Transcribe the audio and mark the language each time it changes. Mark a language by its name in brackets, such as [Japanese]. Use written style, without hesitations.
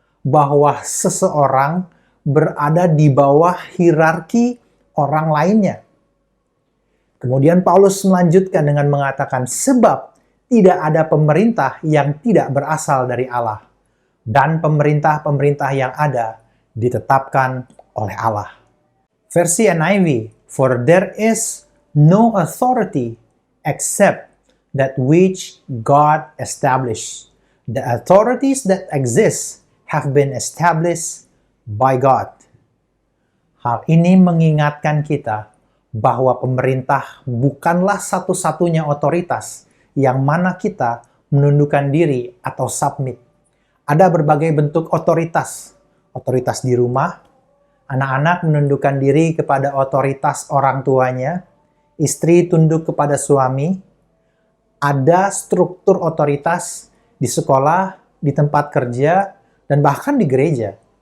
[Indonesian] bahwa seseorang berada di bawah hierarki orang lainnya. Kemudian Paulus melanjutkan dengan mengatakan, sebab tidak ada pemerintah yang tidak berasal dari Allah, dan pemerintah-pemerintah yang ada ditetapkan oleh Allah. [English] Versi NIV, for there is no authority except that which God established. The authorities that exist have been established by God. [Indonesian] Hal ini mengingatkan kita bahwa pemerintah bukanlah satu-satunya otoritas yang mana kita menundukkan diri atau submit. Ada berbagai bentuk otoritas. Otoritas di rumah, anak-anak menundukkan diri kepada otoritas orang tuanya, istri tunduk kepada suami, ada struktur otoritas di sekolah, di tempat kerja, dan bahkan di gereja.